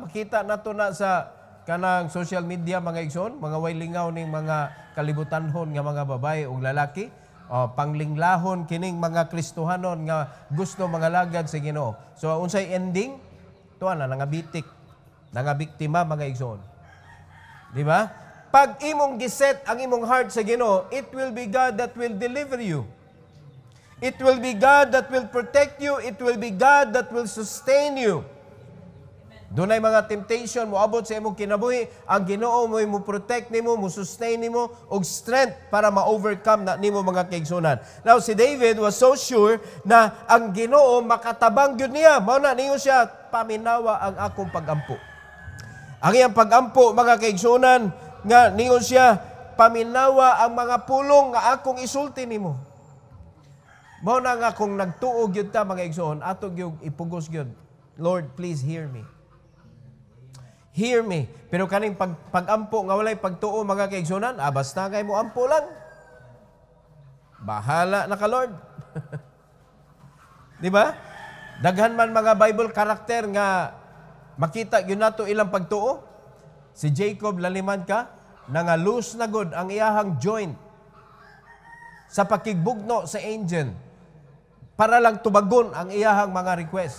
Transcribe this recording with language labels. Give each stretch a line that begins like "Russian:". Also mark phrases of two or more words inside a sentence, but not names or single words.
Cebuano: Makita nato na sa kanang social media mga igsoon, mga wailingaw ning mga kalibutanhon nga mga babae ug lalaki, panglinglahon kining mga Kristohanon nga gusto mga lagad sa Ginoo. So unsay ending? Tuwa na nangabitik, nangabiktima mga igsoon. Di ba? Pag imong giset ang imong heart sa Ginoo,
English: it will be God that will deliver you. It will be God that will protect you. It will be God that will sustain you.
Cebuano: Dunay mga temptation mo abot sa imong kinabuhi, ang Ginoo mo protect nimo, mo sustain nimo og strength para ma-overcome na nimo mga kaigsunan. Now si David
English: was so sure
Cebuano: na ang Ginoo makatabang gyud niya. Mao na ningon siya, "Paminawa ang akong pagampo." Ang iyang pagampo mga kaigsunan nga ningon siya, "Paminawa ang mga pulong nga akong isulti nimo." Mao na nga kung nagtuog gyud ta mga igsoon, ato gyud ipugos gyud, "Lord,
English: please hear me. Hear me."
Cebuano: Pero kaning pagampo nga walay pagtuo mga kaigsunan, basta kay mo ampo lang. Bahala na ka, Lord. Di ba? Daghan man mga Bible karakter nga makita gyud nato ilang pagtuo. Si Jacob laliman ka, nangalus na gud ang iyahang joint sa pakigbugno sa angel para lang tubagon ang iyahang mga request.